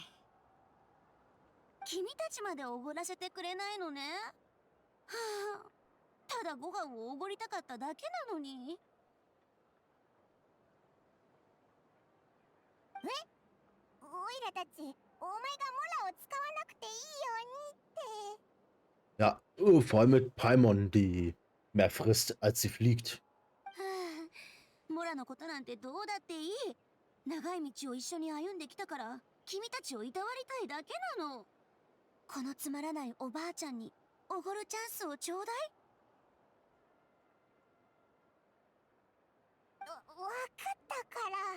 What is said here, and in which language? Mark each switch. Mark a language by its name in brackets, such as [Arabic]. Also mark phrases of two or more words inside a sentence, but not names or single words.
[Japanese] 君たちまでおごらせてくれないのね。はあ、ただご飯をおごりたかっただけなのに。オイラたち、お前がモラを使わなくていいようにって。 [German] Ja, vor allem mit Paimon, die Mehr frisst, als sie fliegt. [Japanese] モラのことなんてどうだっていい。長い道を一緒に歩んできたから君たちをいたわりたいだけなの。このつまらないおばあちゃんにおごるチャンスをちょうだい。わかったから。